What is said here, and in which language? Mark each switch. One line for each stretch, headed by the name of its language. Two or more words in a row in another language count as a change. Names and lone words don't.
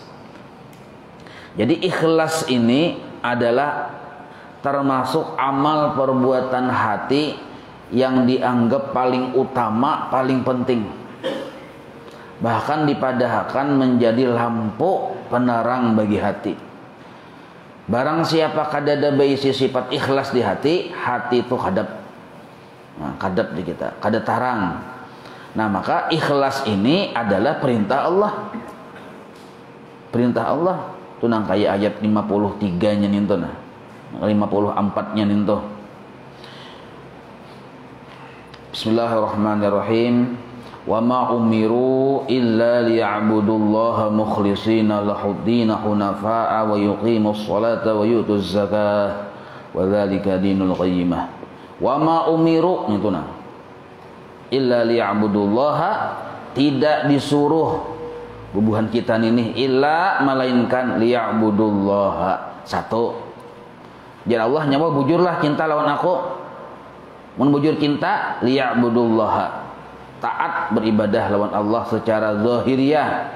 Indonesian: Jadi ikhlas ini adalah termasuk amal perbuatan hati yang dianggap paling utama, paling penting.
Banjar: Bahkan dipadahkan menjadi lampu penerang bagi hati. Barang siapa kadada baisi sifat ikhlas di hati, hati itu kadap. Nah, kadap di kita, kada tarang. Nah, maka ikhlas ini adalah perintah Allah. Perintah Allah. Itu nang kayak ayat 53-nya ninto nah. 54-nya ninto.
Arabic: بسم الله الرحمن الرحيم. وما أمروا إلا ليعبدوا الله مخلصين له الدين حنفاء ويقيموا الصلاة ويؤتوا الزكاة وذلك دين القيمة. وما أمروا
Banjar: itu nah
Arabic: إلا ليعبدوا الله,
Banjar: tidak disuruh bubuhan kita ini illa melainkan liya'budullaha. Satu, jadi Allah nyawa bujurlah cinta lawan aku, mun bujur cinta liya'budullaha, taat beribadah lawan Allah secara zahiriyah.